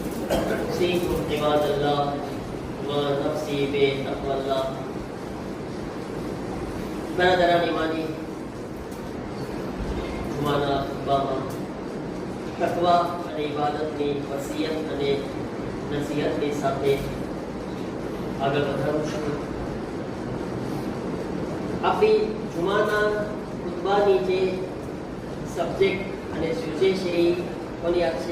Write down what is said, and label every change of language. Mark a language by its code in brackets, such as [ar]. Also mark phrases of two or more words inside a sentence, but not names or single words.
[ar] أوصيكم عباد الله ونفسي بتقوى الله. [fa] برادران ایمانی، [gu] જુમાના ખુતબામાં તકવા અને ઇબાદતની વસિયત અને નસીહતની સાથે આગળ વધારું છું. આપણી જુમાના ખુતબાની જે સબ્જેક્ટ અને સૂચે છે એ કોની યાદ છે?